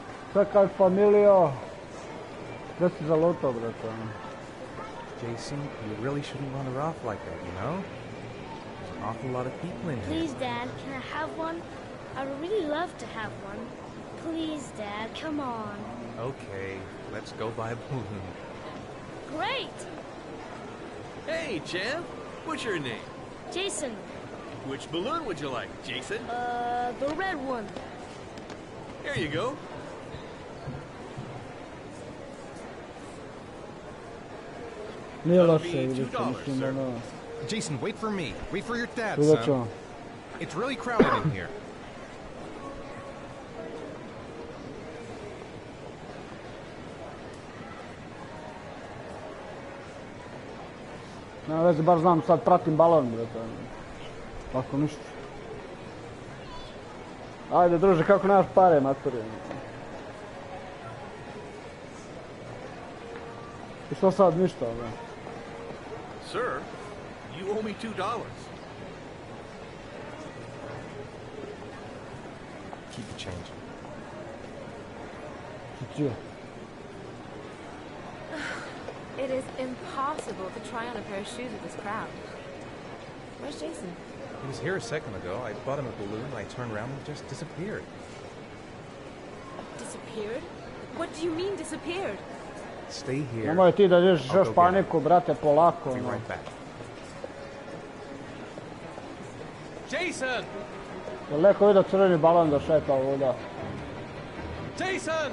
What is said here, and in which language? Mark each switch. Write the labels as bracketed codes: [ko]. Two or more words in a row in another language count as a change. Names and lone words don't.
[bs] Čekaj, familijo. Gdje si zalutao, brate? [en] Jason, you really shouldn't run her off like that, you know? There's an awful lot of people in here. Please, Dad, can I have one? I would really love to have one. Please, Dad, come on. Okay, let's go buy a balloon. Great! Hey, champ. What's your name? Jason, Which balloon would you like, Jason? the red one. Here you go. [bs] Nije [en] That'll [bs] loše, [en] be [bs] vidite, [en] $2, [bs] mislim, [en] sir. [bs] ono... [en] Jason, wait for me. Wait for your dad, [bs] Vidjet [en] son. [bs] ćemo. [en] It's really crowded in here. [bs] Nema veze, baš znam, sad pratim balon, brate. Tako ništa. Ajde, druže, kako nemaš pare, maturi? I što sad, ništa, da? [en] Sir, you owe me $2. Keep the change. [bs] Čije? [en] It is impossible to try on a pair of shoes with this crowd. Where's Jason? He was here a second ago. I bought him a balloon, and I turned around and he just disappeared. Disappeared? What do you mean disappeared? Stay here. [bs] Nemoj ti da dižeš [en] I'll [bs] još [en] go get [bs] paniku, brate, polako, [en] I'll be [bs] ono. [en] right back. Jason! [bs] Jel neko vidio crveni balon da šeta ovuda? [en] Jason!